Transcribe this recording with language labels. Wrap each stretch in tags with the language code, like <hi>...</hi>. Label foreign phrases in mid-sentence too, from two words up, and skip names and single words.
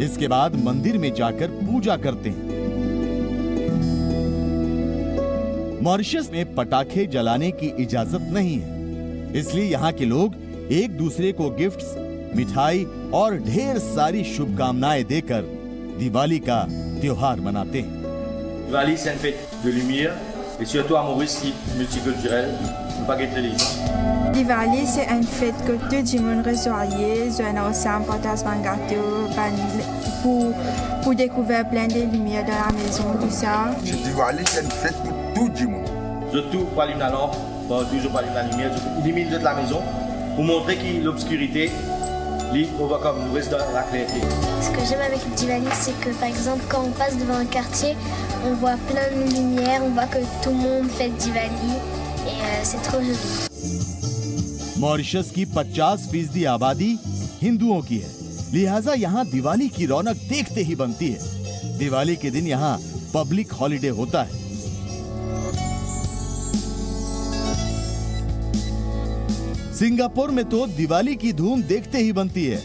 <hi>इसके बाद मंदिर में जाकर पूजा करते हैं। मॉरिशस में पटाखे जलाने की इजाजत नहीं है, इसलिए यहाँ के लोग एक दूसरे को गिफ्ट्स, मिठाई और ढेर सारी शुभकामनाएं देकर दिवाली का त्योहार मनाते हैं।</hi> <fr>Diwali is een fête de lumière, et surtout à Maurice, multiculturel, pas guetter les gens. Diwali, c'est une fête que tout le monde reçoit. On a aussi un partage un gâteau pour découvrir plein de lumières dans la maison, tout ça. Diwali, c'est une fête pour tout le monde. Surtout pour allumer la lampe, toujours pour allumer la lumière, illuminer toute la maison pour montrer que l'obscurité, on va comme nous reste dans la clarté. Ce que j'aime avec le Diwali, c'est que par exemple, quand on passe devant un quartier, on voit plein de lumière, on voit que tout le monde fait Diwali et c'est trop joli.</fr> <hi>मॉरिशस की 50% आबादी हिंदुओं की है, लिहाजा यहाँ दिवाली की रौनक देखते ही बनती है। दिवाली के दिन यहाँ</hi> <en>public holiday</en> <hi>होता है। सिंगापुर में तो दिवाली की धूम देखते ही बनती है।</hi>